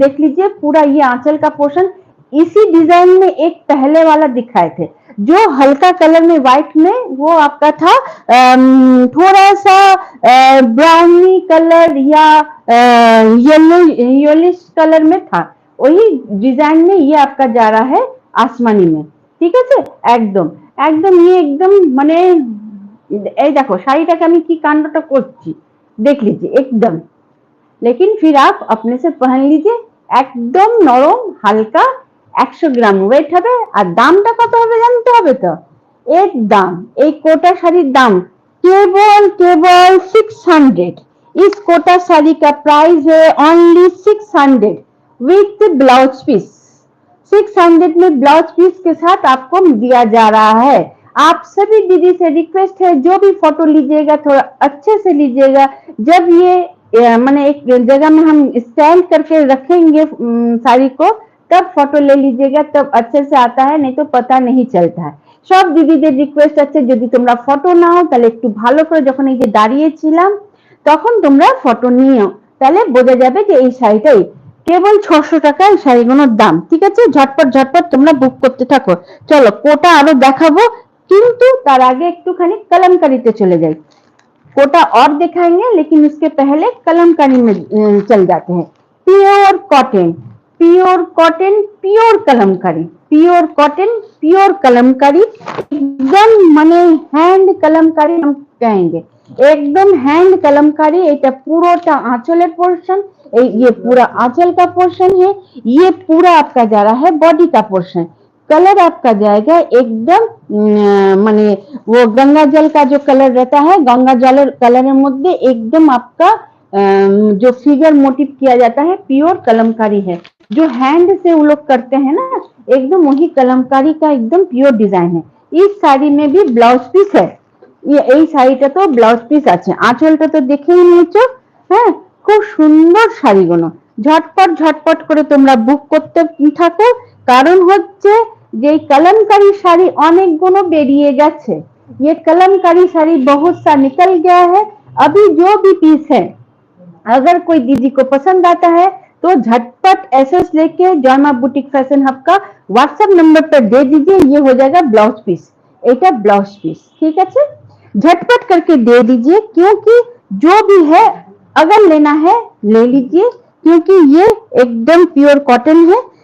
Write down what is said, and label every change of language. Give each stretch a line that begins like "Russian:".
Hindi: देख लीजिए पूरा ये आंचल का पोर्शन इसी डिजाइन में एक पहले वाला दिखाए थे, जो हल्का कलर में व्हाइट में वो आपका था थोड़ा सा ब्राउनी कलर या येलो येलिश कलर में था। वही डिजाइन में ये आपका जा रहा है आसमानी में,
Bangla: ঠিক আছে। একদম একদম
Hindi: ये एकदम
Bangla: মানে এই দেখো শাড়িটাকে আমি কি কাণ্ডটা করছি
Hindi: देख लीजिए एकदम। लेकिन फिर आप अपने से पहन लीजिए, एकदम नरम हल्का,
Bangla: 100 গ্রাম ওয়েট হবে। আর দামটা কত হবে জানতে হবে তো। এর দাম, এই কোটা শাড়ির
Hindi: दाम केवल 600। इस कोटा साड़ी का प्राइस है ओनली 600 विथ ब्लाउज पीस। 600 में ब्लाउज पीस के साथ आपको दिया जा रहा है। आप सभी दीदी से रिक्वेस्ट है, जो भी फोटो लीजिएगा थोड़ा अच्छे से लीजिएगा। जब ये मैंने एक जगह में हम स्टैंड करके रखेंगे साड़ी को, तब फोटो ले लीजिएगा, तब अच्छे से आता है, नहीं तो पता नहीं चलता है।
Bangla: সব দিদিদের রিকোয়েস্ট আছে, যদি তোমরা ফটো নাও তাহলে একটু ভালো করে, যখন এই যে দাঁড়িয়েছিলাম তখন তোমরা ফটো নিও, তাহলে বোঝা যাবে যে এই শাড়িটাই। কেবল 600 টাকা এই শাড়িগুলোর দাম। ঠিক আছে, ঝটপট ঝটপট তোমরা বুক করতে থাকো। চলো কোটা আরো দেখাবো, কিন্তু তার আগে একটুখানি
Hindi: कलमकारी चले जाए। कोटा और दिखाएंगे लेकिन उसके पहले कलमकारी में चल जाते हैं। Pure cotton, pure cotton, pure Kalamkari, pure cotton, pure Kalamkari, एकदम माने हैंड कलमकारी हम कहेंगे, एकदम हैंड कलमकारी।
Bangla: এটা পুরোটা আঁচলের পোর্শন,
Hindi: ये पूरा आंचल का पोर्शन है, ये पूरा आपका जा रहा है बॉडी का पोर्शन। कलर आपका जाएगा एकदम माने वो गंगा जल का जो कलर रहता है, गंगा जल कलर मध्य एकदम आपका जो फिगर मोटिव किया जाता है प्योर कलमकारी है। जो हैंड से वो लोग करते हैं ना, एकदम वही कलमकारी का एकदम प्योर डिजाइन है। इस साड़ी में भी ब्लाउज पीस है, ये
Bangla: এই শাড়িটা তো ব্লাউজ পিস আছে, আঁচলটা তো দেখেই নিয়েছো। হ্যাঁ, খুব সুন্দর শাড়িগুলো, ঝটপট ঝটপট করে তোমরা বুক করতে থাকো। কারণ হচ্ছে যে कलमकारी শাড়ি অনেকগুলো বেরিয়ে গেছে।
Hindi: ये कलमकारी শাড়ি बहुत सा निकल गया है। अभी जो भी पीस है, अगर कोई दीदी को पसंद आता है तो झटपट एसएस लेके जॉयमा बुटीक फैशन हब का व्हाट्सएप नंबर पर दे दीजिए, ये हो जाएगा ब्लाउज पीस।
Bangla: এটা
Hindi: ब्लाउज पीस, ठीक है, झटपट करके दे दीजिए, क्योंकि जो भी है अगर लेना है ले लीजिए, क्योंकि ये एकदम प्योर कॉटन है।